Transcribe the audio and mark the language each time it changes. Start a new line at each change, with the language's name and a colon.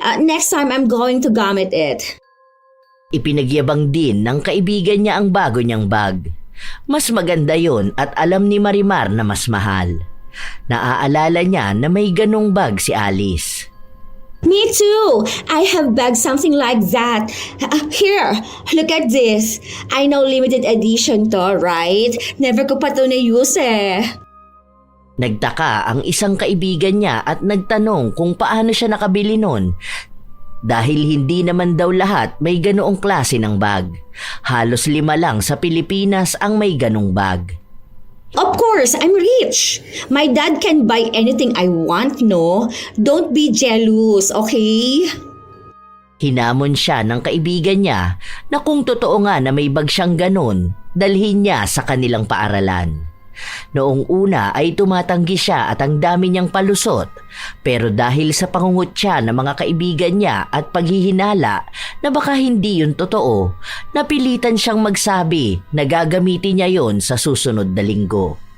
English: Next time I'm going to gamit it.
Filipino: Ipinagyabang din ng kaibigan niya ang bago niyang bag. Mas maganda yon at alam ni Marimar na mas mahal. Naaalala niya na may ganong bag si Alice.
English: Me too. I have bag something like that. Here, look at this. I know limited edition to, right?
Filipino: Never ko pa to na-use eh. Nagtaka ang isang kaibigan niya at nagtanong kung paano siya nakabili nun. Dahil hindi naman daw lahat may ganoong klase ng bag. Halos 5 lang sa Pilipinas ang may ganong bag.
English: Of course, I'm rich. My dad can buy anything I want, no? Don't be jealous, okay?
Filipino: Hinamon siya ng kaibigan niya na kung totoo nga na may bag siyang ganon, dalhin niya sa kanilang paaralan. Noong una ay tumatanggi siya at ang dami niyang palusot, pero dahil sa pangungutya ng mga kaibigan niya at paghihinala na baka hindi yun totoo, napilitan siyang magsabi na gagamitin niya yon sa susunod na linggo.